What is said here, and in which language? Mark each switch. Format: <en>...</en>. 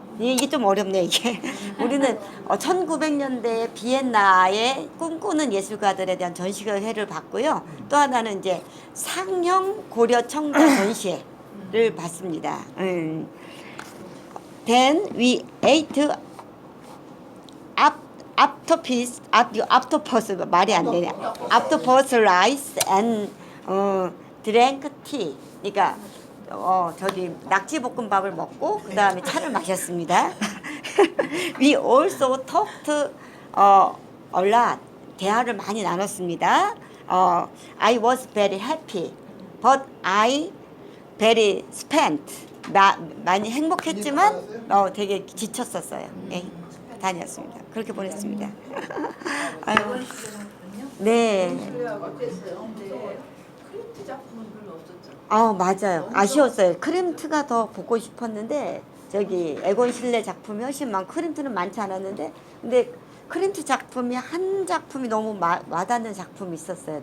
<ko>이게 좀 어렵네 이게. 우리는 1900년대 비엔나의 꿈꾸는 예술가들에 대한 전시회를 봤고요. 또 하나는 이제 상형 고려 청자 전시회를 봤습니다.</ko> <en>Then we ate octopus</en> <ko>말이 안 되네.</ko> <en>octopus rice and drank tea.</en> <ko>그러니까 저기 낙지 볶음밥을 먹고 그 다음에 차를 마셨습니다.</ko> <en>We also talked a lot.</en> <ko>대화를 많이 나눴습니다.</ko> <en>I was very happy, but I very spent.</en> <ko>많이 행복했지만 되게 지쳤었어요. 예, 다녔습니다. 그렇게 보냈습니다. 아유, 네. 크림트 작품은 별로 없었죠. 맞아요. 아쉬웠어요. 크림트가 더 보고 싶었는데 저기 에곤 실레 작품이 훨씬 많고 크림트는 많지 않았는데 근데 크림트 작품이 한 작품이 너무 와닿는 작품이 있었어요.</ko>